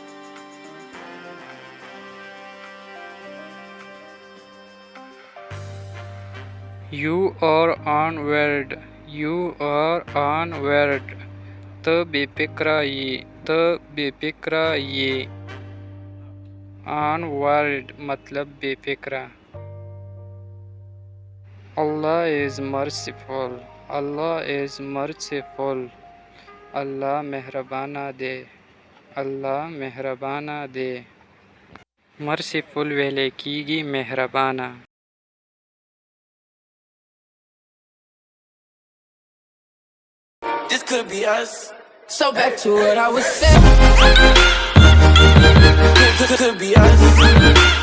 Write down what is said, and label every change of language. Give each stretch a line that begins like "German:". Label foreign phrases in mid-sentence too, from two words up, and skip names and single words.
English: You are onward. You are onward.
Pashto: ته بې فکره یې. ته بې فکره یې. onward مطلب بې فکره.
English: Allah is merciful. Allah is merciful.
Pashto: الله مهربانه دی. الله مهربانه دی. merciful ویلی کیږي مهربانه.
English: This could be us. So back to what I was saying. Could be us.